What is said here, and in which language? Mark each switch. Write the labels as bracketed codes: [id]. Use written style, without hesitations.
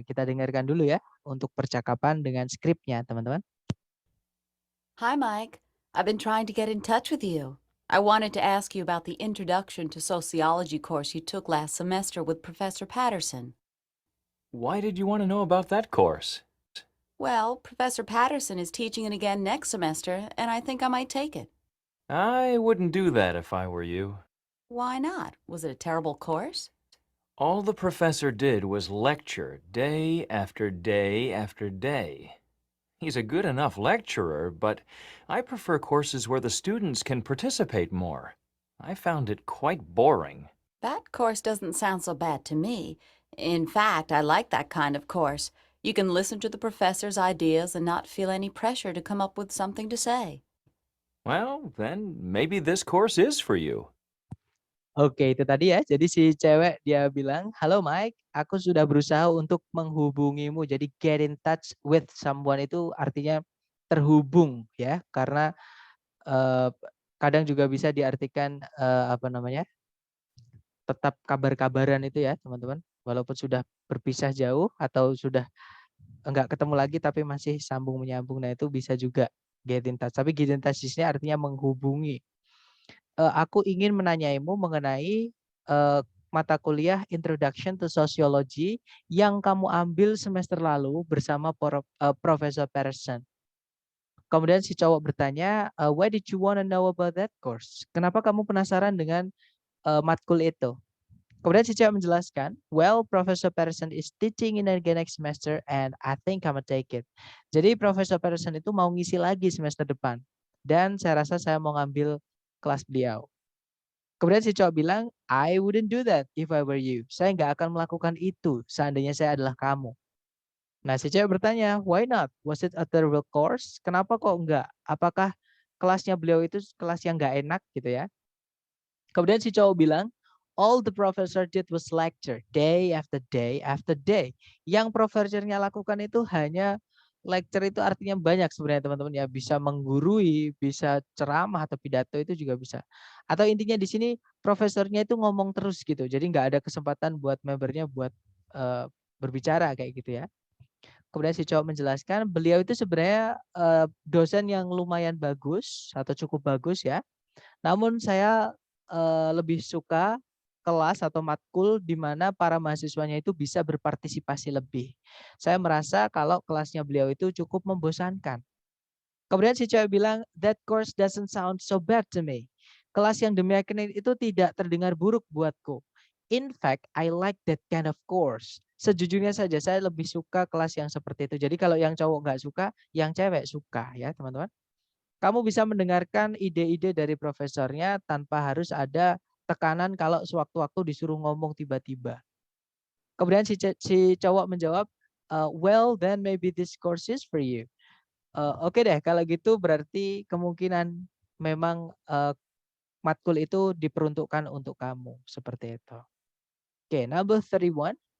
[id] Kita dengarkan dulu ya untuk percakapan dengan skripnya, teman-teman. [en] Hi, Mike. I've been trying to get in touch with you. I wanted to ask you about the Introduction to Sociology course you took last semester with Professor Patterson. Why did you want to know about that course? Well, Professor Patterson is teaching it again next semester, and I think I might take it. I wouldn't do that if I were you. Why not? Was it a terrible course? All the professor did was lecture day after day after day. He's a good enough lecturer, but I prefer courses where the students can participate more. I found it quite boring. That course doesn't sound so bad to me. In fact, I like that kind of course. You can listen to the professor's ideas and not feel any pressure to come up with something to say. Well, then maybe this course is for you. [id] Oke, itu tadi ya. Jadi si cewek dia bilang, "Halo Mike, aku sudah berusaha untuk menghubungimu." Jadi [en] get in touch with someone [id] itu artinya terhubung ya, karena kadang juga bisa diartikan apa namanya? Tetap kabar-kabaran itu ya, teman-teman. Walaupun sudah berpisah jauh atau sudah enggak ketemu lagi tapi masih sambung menyambung. Nah, itu bisa juga [en] get in touch. [id] Tapi [en] get in touch [id] di sini artinya menghubungi. Aku ingin menanyaimu mengenai mata kuliah Introduction to Sociology yang kamu ambil semester lalu bersama Profesor Patterson. Kemudian si cowok bertanya, [en] why did you want to know about that course? [id] Kenapa kamu penasaran dengan matkul itu? Kemudian si cewek menjelaskan, [en] well, Professor Patterson is teaching in again next semester and I think I'm gonna take it. [id] Jadi Profesor Patterson itu mau ngisi lagi semester depan. Dan saya rasa saya mau ngambil kelas beliau. Kemudian si cowok bilang, [en] I wouldn't do that if I were you. [id] Saya nggak akan melakukan itu seandainya saya adalah kamu. Nah, si cewek bertanya, [en] why not? Was it a terrible course? [id] Kenapa kok enggak? Apakah kelasnya beliau itu kelas yang nggak enak gitu ya? Kemudian si cowok bilang, [en] all the professor did was lecture day after day after day. [id] Yang profesornya lakukan itu hanya lecture, itu artinya banyak sebenarnya teman-teman ya, bisa menggurui, bisa ceramah atau pidato itu juga bisa. Atau intinya di sini profesornya itu ngomong terus gitu. Jadi nggak ada kesempatan buat membernya buat berbicara kayak gitu ya. Kemudian si cowok menjelaskan beliau itu sebenarnya dosen yang lumayan bagus atau cukup bagus ya. Namun saya lebih suka kelas atau matkul di mana para mahasiswanya itu bisa berpartisipasi lebih. Saya merasa kalau kelasnya beliau itu cukup membosankan. Kemudian si cewek bilang, [en] that course doesn't sound so bad to me. [id] Kelas yang demikian itu tidak terdengar buruk buatku. [en] In fact, I like that kind of course. [id] Sejujurnya saja saya lebih suka kelas yang seperti itu. Jadi kalau yang cowok nggak suka, yang cewek suka ya teman-teman. Kamu bisa mendengarkan ide-ide dari profesornya tanpa harus ada tekanan kalau sewaktu-waktu disuruh ngomong tiba-tiba. Kemudian si cowok menjawab, [en] well then maybe this course is for you. [id] Oke deh, kalau gitu berarti kemungkinan memang matkul itu diperuntukkan untuk kamu. Seperti itu. [en] Oke, number 31.